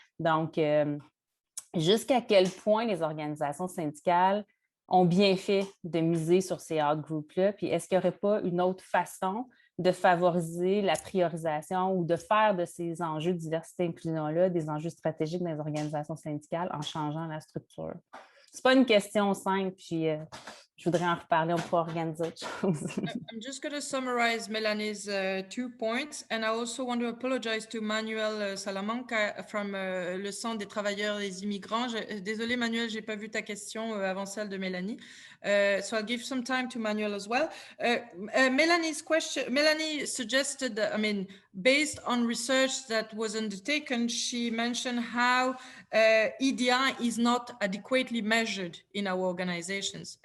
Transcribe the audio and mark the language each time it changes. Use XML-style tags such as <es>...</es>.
<fr>Donc, jusqu'à quel point les organisations syndicales ont bien fait de miser sur ces out-groups-là, puis est-ce qu'il n'y aurait pas une autre façon de favoriser la priorisation ou de faire de ces enjeux de diversité et inclusion-là des enjeux stratégiques dans les organisations syndicales en changeant la structure? c'est pas une question simple, puis je voudrais en reparler, on pourra organiser autre chose.</fr> <en>I'm just going to summarize Melanie's 2 points, and I also want to apologize to Manuel Salamanca from le Centre des travailleurs des immigrants.</en> <fr>Désolé Manuel, j'ai pas vu ta question avant celle de Mélanie.</fr> <en>So I'll give some time to Manuel as well. Melanie's question, Melanie suggested that, I mean, based on research that was undertaken, she mentioned how EDI is not adequately measured in our organizations.</en>